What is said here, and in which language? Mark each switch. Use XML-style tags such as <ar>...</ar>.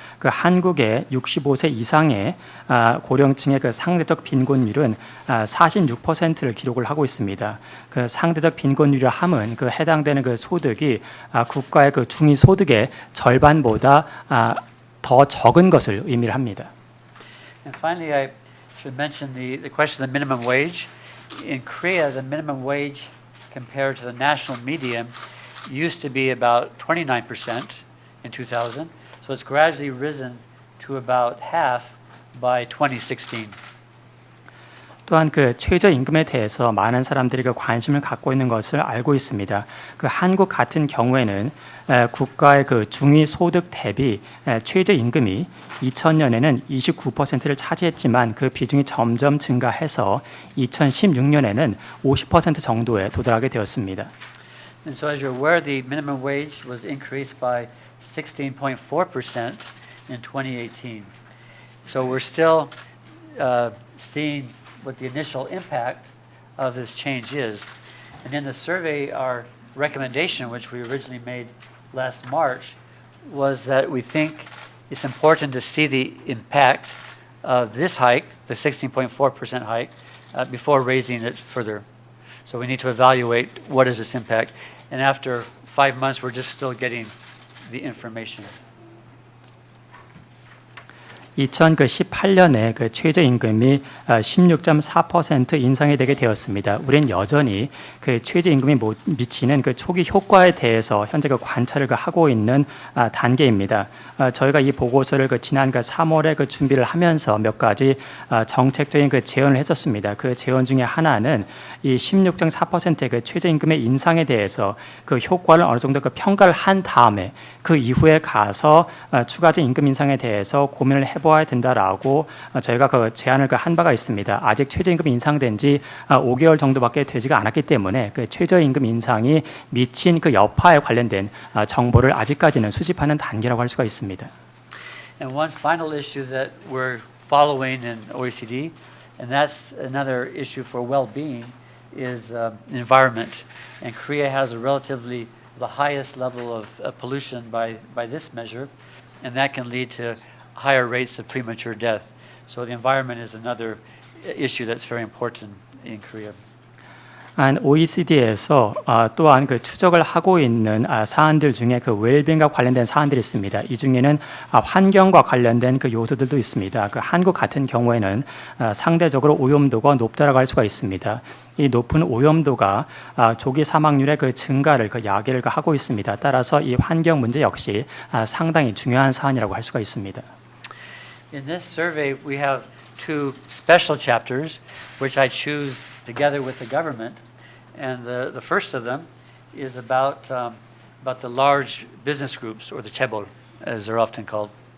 <ko>그 한국의 65세 이상의 고령층의 그 상대적 빈곤율은 46%를 기록을 하고 있습니다. 그 상대적 빈곤율을 함은 그 해당되는 그 소득이 국가의 그 중위 소득의 절반보다 더 적은 것을 의미를 합니다.</ko> <en>And finally, I should mention the question of the minimum wage. In Korea, the minimum wage compared to the national median used to be about 29% in 2000. So it's gradually risen to about half by 2016.</en> <ko>또한 그 최저임금에 대해서 많은 사람들이 그 관심을 갖고 있는 것을 알고 있습니다. 그 한국 같은 경우에는 국가의 그 중위 소득 대비 최저임금이 2000년에는 29%를 차지했지만 그 비중이 점점 증가해서 2016년에는 50% 정도에 도달하게 되었습니다.</ko> <en>And so as you're aware, the minimum wage was increased by 16.4% in 2018. So we're still seeing what the initial impact of this change is. And in the survey, our recommendation, which we originally made last March, was that we think it's important to see the impact of this hike, the 16.4% hike, before raising it further. So we need to evaluate what is this impact. And after 5 months, we're just still getting the information.</en> <ko>2018년에 그 최저임금이 16.4% 인상이 되게 되었습니다. 우리는 여전히 그 최저임금이 미치는 그 초기 효과에 대해서 현재 그 관찰을 하고 있는 단계입니다. 저희가 이 보고서를 그 지난 그 3월에 그 준비를 하면서 몇 가지 정책적인 그 제언을 했었습니다. 그 제언 중에 하나는 이 16.4%의 그 최저임금의 인상에 대해서 그 효과를 어느 정도 그 평가를 한 다음에 그 이후에 가서 추가적인 임금 인상에 대해서 고민을 해보아야 된다라고 저희가 그 제안을 한 바가 있습니다. 아직 최저임금이 인상된 지 5개월 정도밖에 되지가 않았기 때문에 그 최저임금 인상이 미친 그 여파에 관련된 정보를 아직까지는 수집하는 단계라고 할 수가 있습니다.</ko> <en>And one final issue that we're following in OECD, and that's another issue for well-being, is environment. And Korea has a relatively the highest level of pollution by this measure, and that can lead to higher rates of premature death. So the environment is another issue that's very important in Korea.</en> <ko>OECD에서 또한 그 추적을 하고 있는 사안들 중에 그 웰빙과 관련된 사안들이 있습니다. 이 중에는 환경과 관련된 그 요소들도 있습니다. 그 한국 같은 경우에는 상대적으로 오염도가 높다라고 할 수가 있습니다. 이 높은 오염도가 조기 사망률의 그 증가를 그 야기를 하고 있습니다. 따라서 이 환경 문제 역시 상당히 중요한 사안이라고 할 수가 있습니다.</ko> <en>In this survey, we have 2 special chapters, which I choose together with the government. And the first of them is about the large business groups, or the chaebol, as they're often called.</en>